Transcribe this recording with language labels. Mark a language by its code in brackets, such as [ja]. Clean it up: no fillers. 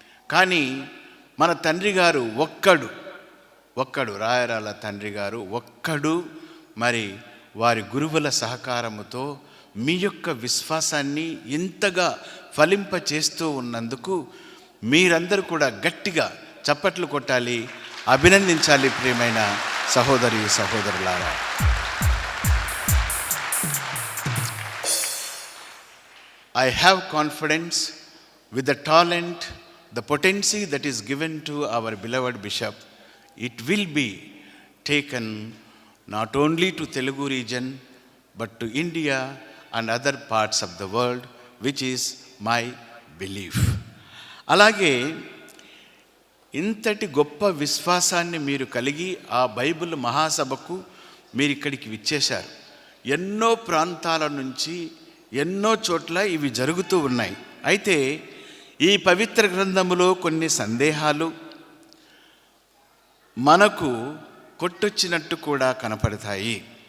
[te] కానీ మన తండ్రి గారు ఒక్కడు రాయరాల తండ్రి గారు ఒక్కడు మరి వారి గురువుల సహకారముతో మీ యొక్క విశ్వాసాన్ని ఇంతగా ఫలింప చేస్తూ ఉన్నందుకు మీరందరూ కూడా గట్టిగా చప్పట్లు కొట్టాలి, అభినందించాలి. ప్రియమైన సహోదరి సహోదరులారా, [en] I have confidence with the talent, the potency that is given to our beloved bishop, it will be taken not only to Telugu region but to India and other parts of the world, which is my belief. [te] అలాగే ఇంతటి గొప్ప విశ్వాసాన్ని మీరు కలిగి ఆ Bible మహాసభకు మీరు ఇక్కడికి విచ్చేశారు. ఎన్నో ప్రాంతాల నుంచి ఎన్నో చోట్ల ఇవి జరుగుతూ ఉన్నాయి. అయితే ఈ పవిత్ర గ్రంథములో కొన్ని సందేహాలు మనకు కొట్టొచ్చినట్టు కూడా కనపడతాయి.